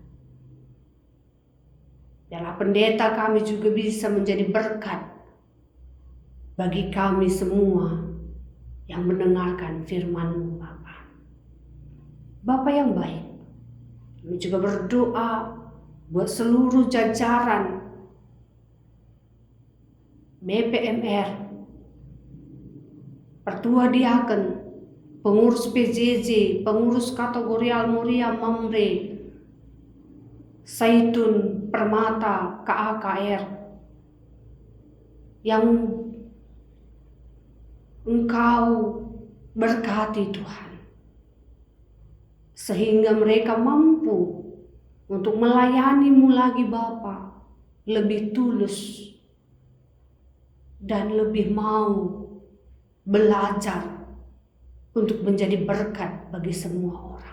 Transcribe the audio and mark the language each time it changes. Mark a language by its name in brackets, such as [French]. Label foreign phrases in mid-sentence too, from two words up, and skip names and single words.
[Indonesian] Biarlah pendeta kami juga bisa menjadi berkat bagi kami semua yang mendengarkan firman-Mu Bapa. Bapa yang baik, kami juga berdoa buat seluruh jajaran BPMR, Pertua Diaken, pengurus PJJ, pengurus kategorial Muria Mamre, Saitun Permata KAKR, yang Engkau berkati Tuhan, sehingga mereka mampu untuk melayani-Mu lagi Bapa, lebih tulus dan lebih mau belajar untuk menjadi berkat bagi semua orang.